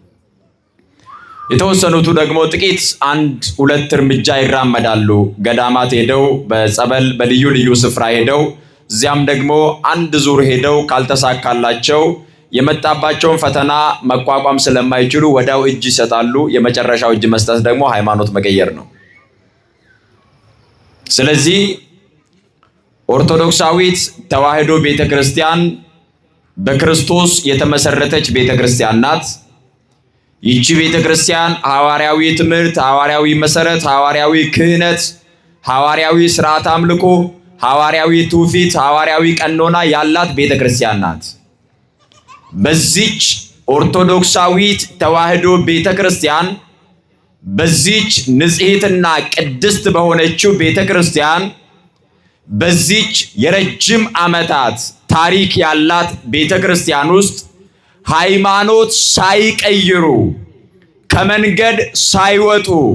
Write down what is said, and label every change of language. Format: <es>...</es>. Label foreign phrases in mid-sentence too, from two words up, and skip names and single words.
<am>የተወሰኑቱ ደግሞ ጥቂት አንድ ሁለት እርምጃ ይራመዳሉ። ገዳማት ሄደው በጸበል በልዩ ልዩ ስፍራ ሄደው እዚያም ደግሞ አንድ ዙር ሄደው ካልተሳካላቸው የመጣባቸውን ፈተና መቋቋም ስለማይችሉ ወዳው እጅ ይሰጣሉ። የመጨረሻው እጅ መስጠት ደግሞ ሃይማኖት መቀየር ነው። ስለዚህ ኦርቶዶክሳዊት ተዋሕዶ ቤተክርስቲያን በክርስቶስ የተመሰረተች ቤተክርስቲያን ናት። ይቺ ቤተክርስቲያን ሐዋርያዊ ትምህርት፣ ሐዋርያዊ መሰረት፣ ሐዋርያዊ ክህነት፣ ሐዋርያዊ ስርዓት አምልኮ፣ ሐዋርያዊ ትውፊት፣ ሐዋርያዊ ቀኖና ያላት ቤተክርስቲያን ናት። በዚች ኦርቶዶክሳዊት ተዋሕዶ ቤተክርስቲያን በዚች ንጽሕትና ቅድስት በሆነችው ቤተክርስቲያን በዚች የረጅም ዓመታት ታሪክ ያላት ቤተክርስቲያን ውስጥ ሃይማኖት ሳይቀይሩ ከመንገድ ሳይወጡ</am>